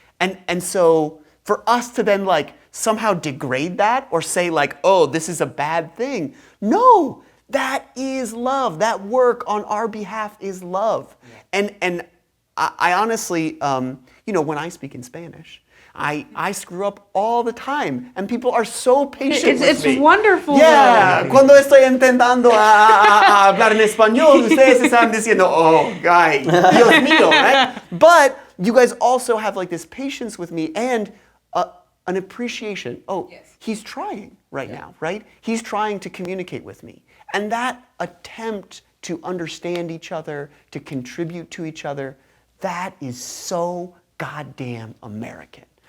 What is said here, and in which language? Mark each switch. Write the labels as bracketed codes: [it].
[en] And so for us to then somehow degrade that or say oh, this is a bad thing. No, that is love. That work on our behalf is love. Yeah. And I honestly, when I speak in Spanish, I screw up all the time, and people are so patient with me. It's wonderful. [es] Yeah, cuando estoy intentando a hablar en español, ustedes están diciendo, oh, guy, Dios mío, right? [en] But you guys also have this patience with me and an appreciation. Oh, yes. He's trying right now, right? He's trying to communicate with me. And that attempt to understand each other, to contribute to each other, that is so goddamn American.